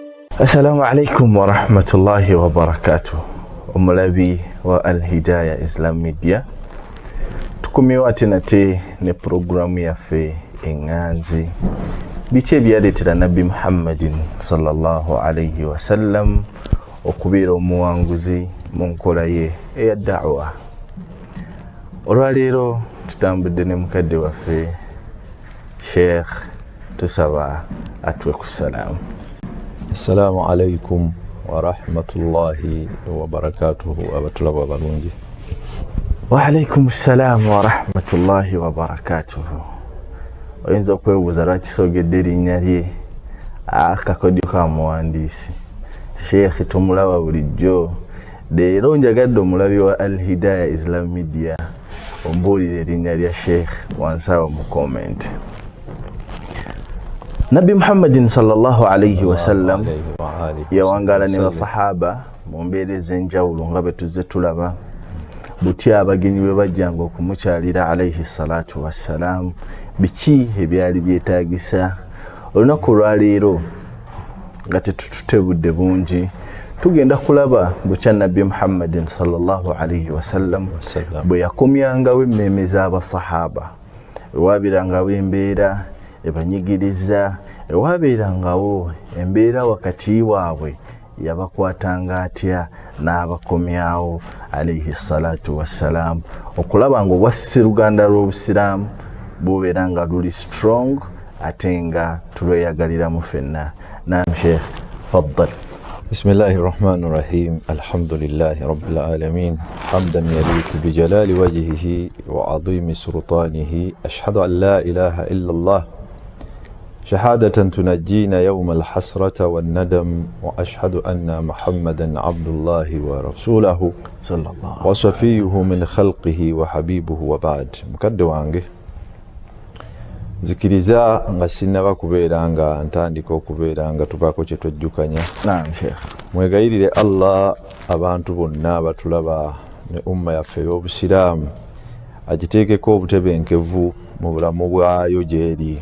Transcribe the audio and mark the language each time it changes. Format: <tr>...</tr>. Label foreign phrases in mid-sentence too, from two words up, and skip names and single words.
<ar>السلام عليكم ورحمة الله وبركاته.</ar> <lg>Omulabi wa Al-Hidayah Islam Media. Tukumiwa tenate ne programu yaffe enganzi. Biche byaletera Nabi Muhammadin</lg> <ar>صلى الله عليه وسلم</ar> <lg>okubeera omuwanguzi mu nkola ye eya da'wa. Olwaleero tutambudde ne mukadde waffe Sheikh tusaba atwe ku salamu.</lg> <ar>السلام عليكم ورحمة الله وبركاته</ar> <lg>abatulaba balungi.</lg> <ar>وعليكم السلام ورحمة الله وبركاته.</ar> <lg>Oyinza okwebuuza lwaki soogedde erinnya lye akakodyo ka muwandiisi. Sheikh tumulaba bulijjo, leero njagadde omulabi wa Al-Hidayah Islam Media ombuulira erinnya lya Sheikh wansi awo mu comment. Nabi Muhammadin</lg> <ar>صلى الله عليه وسلم</ar> <lg>yawangala ne basahaba mu mbeera ez'enjawulo nga bwe tuzze tulaba butya abagenyi bwe bajjanga okumukyalira</lg> <ar>عليه الصلاة والسلام,</ar> <lg>biki ebyali byetaagisa. Olunaku lwaleero nga tetutebudde bungi tugenda kulaba bukya Nabi Muhammadin sallallahu</lg> <ar>عليه وسلم</ar> <lg>bwe yakomyangawo emmeeme z'abasahaba, ewabeerangawo embeera ebanyigiriza, ewabeerangawo embeera wakati waabwe yabakwatanga atya n'abakomyawo</lg> <ar>عليه الصلاة والسلام,</ar> <lg>okulaba nga obwassise luganda lw'obusiraamu bubeera nga luli strong ate nga tulweyagaliramu ffenna. Naam Sheikh, faddal.</lg> <ar>بسم الله الرحمن الرحيم. الحمد لله رب العالمين. حمدا يليق بجلال وجهه وعظيم سلطانه. أشهد أن لا إله إلا الله شهادة تنجينا يوم الحسرة والندم، وأشهد أن محمدا عبد الله ورسوله وصفيه من خلقه وحبيبه وبعد.</ar> <lg>مكد wange zikiriza nga sinaba kubeera nga ntandika okubeera nga tubaako kye twejjukanya. Naam Sheikh. Mwegayirire Allah abantu bonna batulaba ne umma yaffe ey'obusiraamu agiteekeko obutebenkevu mu bulamu bwayo gyeri.</lg>